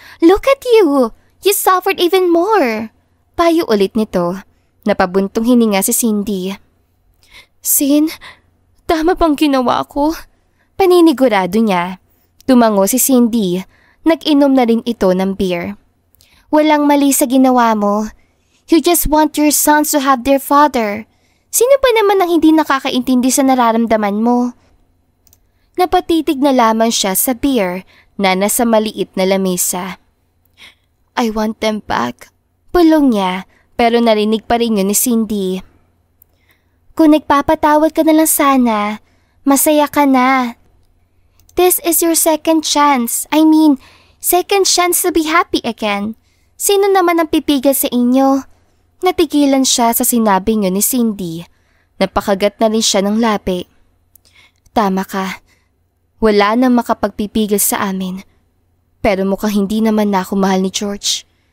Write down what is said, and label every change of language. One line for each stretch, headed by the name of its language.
English: Look at you! You suffered even more.
Filipino: Payo ulit nito. Napabuntong hininga si Cindy. Sin, tama bang ginawa ko? Paninigurado niya. Tumango si Cindy. Nag-inom na rin ito ng beer. Walang mali sa ginawa mo.
English: You just want your sons to have their father.
Filipino: Sino pa naman ang hindi nakakaintindi sa nararamdaman mo? Napatitig na lamang siya sa beer na nasa maliit na lamesa.
English: I want them back.
Filipino: Pulong niya, pero narinig pa rin yun ni Cindy. Kung nagpapatawad ka na lang sana, masaya ka na.
English: This is your second chance. Second chance to be happy again.
Filipino: Sino naman ang pipigil sa inyo? Natigilan siya sa sinabing yun ni Cindy. Napakagat na rin siya ng labi. Tama ka. Wala nang makapagpipigil sa amin. Pero mukhang hindi naman na ako mahal ni George.